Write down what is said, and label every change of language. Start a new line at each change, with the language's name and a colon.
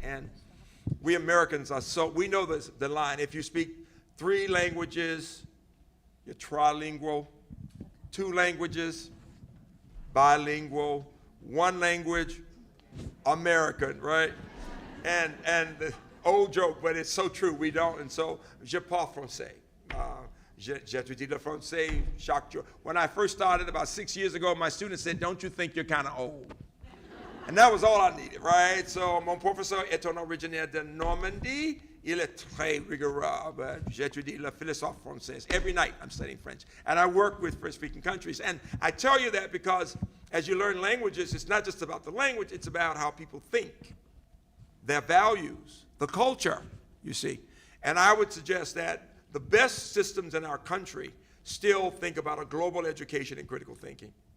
English: And we Americans we know the line. If you speak 3 languages, you're trilingual. 2 languages, bilingual. 1 language, American, right? And the old joke, but it's so true, we don't. And so,
French: je parle français. J'étudie le français chaque jour.
English: When I first started about 6 years ago, my students said, "Don't you think you're kind of old?" And that was all I needed, right? So,
French: mon professeur est un originaire de Normandie. Il est très rigoureux,
English: but
French: j'étudie le philosophe français.
English: Every night I'm studying French. And I work with French-speaking countries. And I tell you that because as you learn languages, it's not just about the language, it's about how people think, their values, the culture, you see. And I would suggest that the best systems in our country still think about a global education and critical thinking.